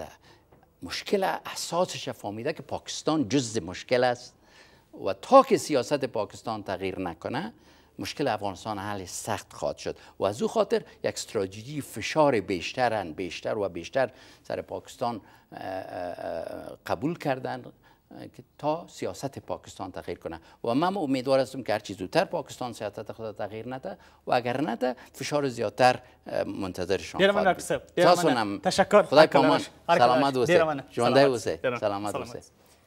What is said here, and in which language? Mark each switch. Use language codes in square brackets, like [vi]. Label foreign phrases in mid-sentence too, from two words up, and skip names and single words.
[fa] مشکل اساسش فهمیده که پاکستان جزء مشکل است و تا که سیاست پاکستان تغییر نکنه مشکل افغانستان حل سخت خواهد شد و از او خاطر یک استراتژی فشار بیشتر و بیشتر سر پاکستان قبول کردن که تا سیاست پاکستان تغییر کنه و من امیدوار هستم که هرچی زودتر پاکستان سیاست خود تغییر نده و اگر نده فشار زیادتر منتظرشان خواهد بود. تشکر. [ps] خدای پامان. سلامت اوسه. ژوندی اوسه. سلامت اوسه.